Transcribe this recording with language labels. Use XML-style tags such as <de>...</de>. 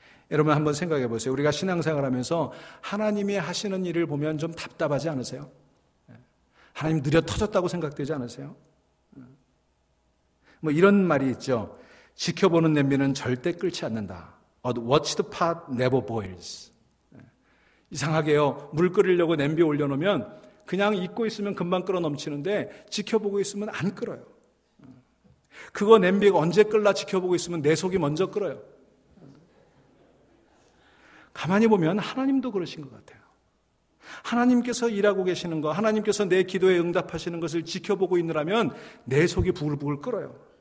<ko>여러분 한번 생각해 보세요. 우리가 신앙생활하면서 하나님이 하시는 일을 보면 좀 답답하지 않으세요? 하나님 느려 터졌다고 생각되지 않으세요? 뭐 이런 말이 있죠. 지켜보는 냄비는 절대 끓지 않는다.</ko> <en>Watch the pot never boils.</en> <ko>이상하게요. 물 끓이려고 냄비에 올려놓으면 그냥 잊고 있으면 금방 끓어 넘치는데 지켜보고 있으면 안 끓어요. 그거 냄비가 언제 끓나 지켜보고 있으면 내 속이 먼저 끓어요. 가만히 보면 하나님도 그러신 것 같아요. 하나님께서 일하고 계시는 거, 하나님께서 내 기도에 응답하시는 것을 지켜보고 있느라면 내 속이 부글부글 끓어요.</ko>